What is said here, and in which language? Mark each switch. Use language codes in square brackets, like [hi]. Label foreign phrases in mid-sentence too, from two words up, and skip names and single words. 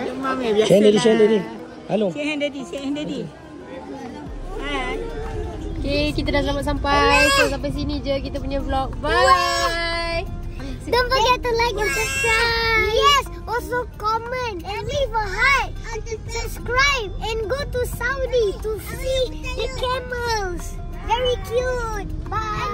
[en] Share Daddy. Hello. Say hi Daddy. Hi. [ms] Okay, kita dah selamat sampai. So sampai sini je kita punya vlog. [en] Bye. Don't forget to like and subscribe. Yes, also comment and leave a heart. Subscribe and go to Saudi to see the camels. Very cute. Bye.